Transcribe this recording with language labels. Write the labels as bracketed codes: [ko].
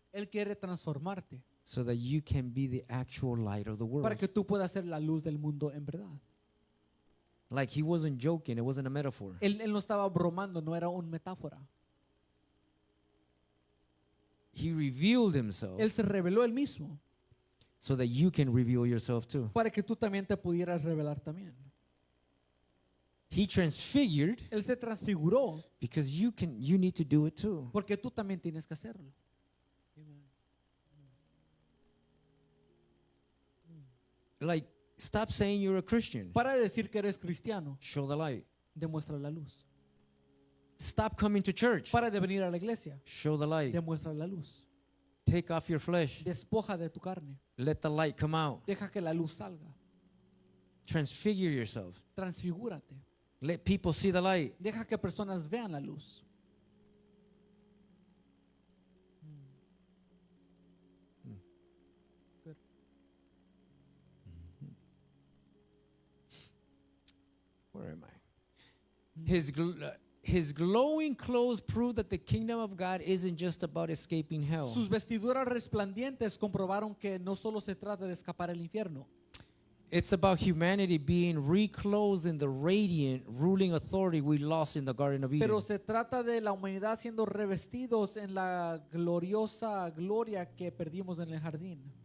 [es] Él quiere transformarte [en] so that you can be the actual light of the world. [es] para que tú puedas ser la luz del mundo en verdad. [en] Like he wasn't joking, it wasn't a metaphor. [es] Él no estaba bromando, no era una metáfora. [en] He revealed himself [es] Él se reveló él mismo [en] so that you can reveal yourself too. [es] para que tú también te pudieras revelar también. [en] He transfigured [es] Él se transfiguró [en] because you need to do it too. [es] porque tú también tienes que hacerlo. [en] Like stop saying you're a Christian. [es] Para de decir que eres cristiano, [en] Show the light. [es] demuestra la luz. [en] Stop coming to church. [es] Para de venir a la iglesia, [en] Show the light. [es] demuestra la luz. [en] Take off your flesh. [es] Despoja de tu carne. [en] Let the light come out. [es] Deja que la luz salga. [en] Transfigure yourself. [es] Transfigúrate. [en] Let people see the light. [es] Deja que personas vean la luz. [en] Good. Where am I? His glowing clothes prove that the kingdom of God isn't just about escaping hell. [es] Sus vestiduras resplandientes comprobaron que no solo se trata de escapar el infierno. [en] It's about humanity being reclothed in the radiant ruling authority we lost in the Garden of Eden. [es] Pero se trata de la humanidad siendo revestidos en la gloriosa gloria que perdimos en el jardín.